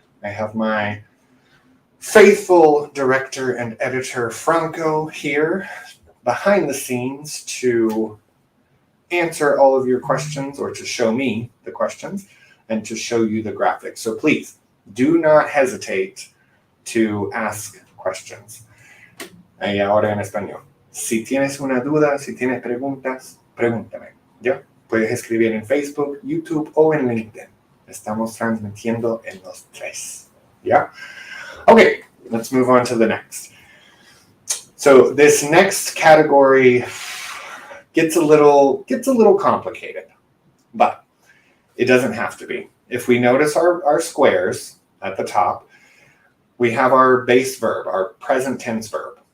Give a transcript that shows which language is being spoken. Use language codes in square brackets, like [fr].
[en] I have my faithful director and editor, Franco, here behind the scenes to answer all of your questions, or to show me the questions and to show you the graphics. So please do not hesitate to ask questions. [es] Y ahora en español. Si tienes una duda, si tienes preguntas, pregúntame. ¿Ya? Puedes escribir en Facebook, YouTube o en LinkedIn. Estamos transmitiendo en los tres. ¿Ya? [en] Okay, let's move on to the next. So this next category gets a little complicated, but it doesn't have to be. If we notice our squares at the top, we have our base verb, our present tense verb.